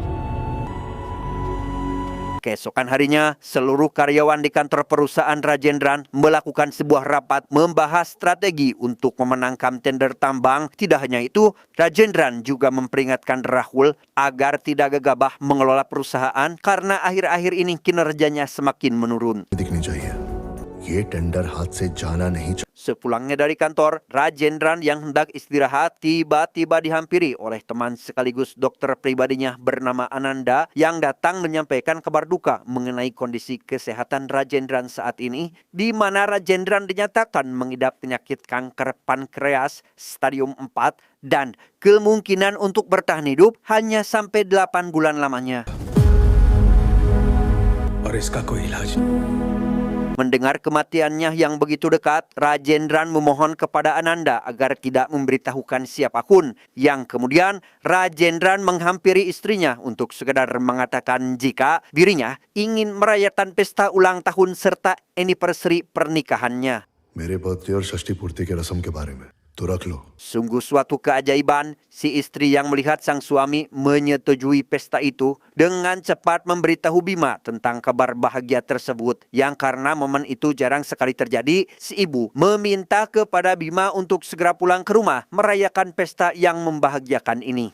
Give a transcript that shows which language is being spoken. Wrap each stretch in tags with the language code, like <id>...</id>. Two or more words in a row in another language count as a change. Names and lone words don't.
<id>Keesokan harinya, seluruh karyawan di kantor perusahaan Rajendran melakukan sebuah rapat membahas strategi untuk memenangkan tender tambang. Tidak hanya itu, Rajendran juga memperingatkan Rahul agar tidak gegabah mengelola perusahaan karena akhir-akhir ini kinerjanya semakin menurun.</id> <hi>दिखनी चाहिए ये टेंडर हाथ से जाना नहीं चाहिए.</hi> <id>Sepulangnya dari kantor, Rajendran yang hendak istirahat tiba-tiba dihampiri oleh teman sekaligus dokter pribadinya bernama Ananda yang datang menyampaikan kabar duka mengenai kondisi kesehatan Rajendran saat ini, di mana Rajendran dinyatakan mengidap penyakit kanker pankreas stadium 4 dan kemungkinan untuk bertahan hidup hanya sampai 8 bulan lamanya.</id> <hi>और इसका कोई इलाज</hi> <id>Mendengar kematiannya yang begitu dekat, Rajendran memohon kepada Ananda agar tidak memberitahukan siapapun. Yang kemudian Rajendran menghampiri istrinya untuk sekedar mengatakan jika dirinya ingin merayakan pesta ulang tahun serta anniversary pernikahannya.</id> <hi>मेरे बर्थडे और षष्ठी पूर्ति के रस्म के बारे में तो रख लो.</hi> <id>Sungguh suatu keajaiban, si istri yang melihat sang suami menyetujui pesta itu dengan cepat memberitahu Bima tentang kabar bahagia tersebut. Yang karena momen itu jarang sekali terjadi, si ibu meminta kepada Bima untuk segera pulang ke rumah merayakan pesta yang membahagiakan ini.</id>